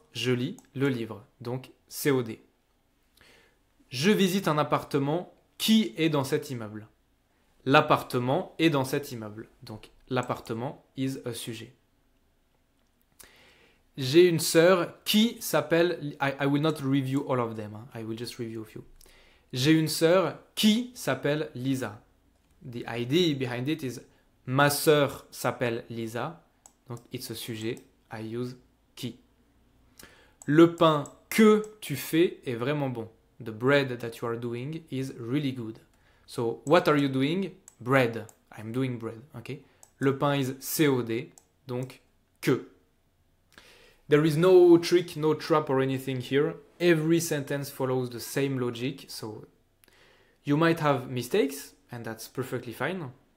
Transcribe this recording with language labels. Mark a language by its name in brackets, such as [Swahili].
[French] Je lis le livre, donc COD. Je visite un appartement qui est dans cet immeuble. L'appartement est dans cet immeuble, donc l'appartement [English] is a sujet. [French] J'ai une sœur qui s'appelle... [English] I will not review all of them, I will just review a few. [French] J'ai une sœur qui s'appelle Lisa. [English] The idea behind it is [French] ma sœur s'appelle Lisa, donc [English] it's a sujet, I use [French] qui. Le pain que tu fais est vraiment bon. [English] The bread that you are doing is really good. So, what are you doing? Bread. I'm doing bread, okay? [French] Le pain is COD, donc que. [English] There is no trick, no trap or anything here. Every sentence follows the same logic, so you might have mistakes, and that's perfectly fine.